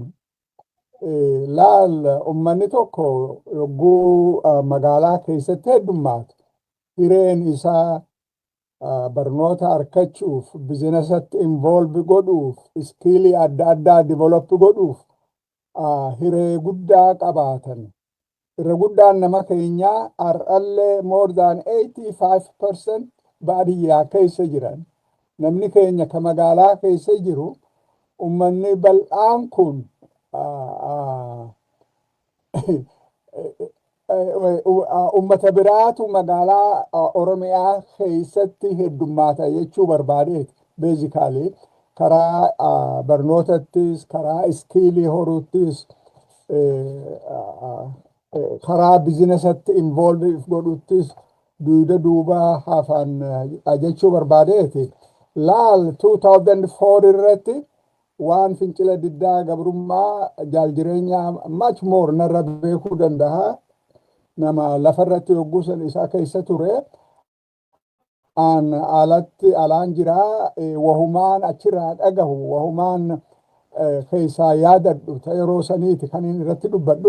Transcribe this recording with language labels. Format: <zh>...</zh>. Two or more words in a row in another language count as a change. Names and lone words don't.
<om>Laal uummanni tokko yogguu magaalaa keessatti heddummaatu hireen isaa barnoota argachuuf, biizinasatti involve godhuuf, iskiilii adda addaa develop godhuuf hiree guddaa qabaatan. Irra guddaan nama keenyaa har'allee</om> <en>more than</en> <om>85% baadiyyaa keessa jiran. Namni keenya ka magaalaa keessa jiru uummanni bal'aan kun uummata biraatu magaalaa Oromiyaa keessatti heddummaata jechuu barbaadeeti. Basically karaa barnootattis, karaa iskiilii horuuttis, karaa biizinasatti involve godhuttis duuda duuba hafan jechuu barbaadeeti. Laal 2004 irratti waan fincila diddaa gabrummaa jaaljireenya</om> <en>much more</en> <om>narra beekuu danda'a. Nama lafarratti yogguu san isaa keessa ture. Alatti alaan jiraa wahumaan achirraa dhagahu wahumaan keessaa yaadadhu ta yeroo saniiti kan inni irratti dubbadhu.</om>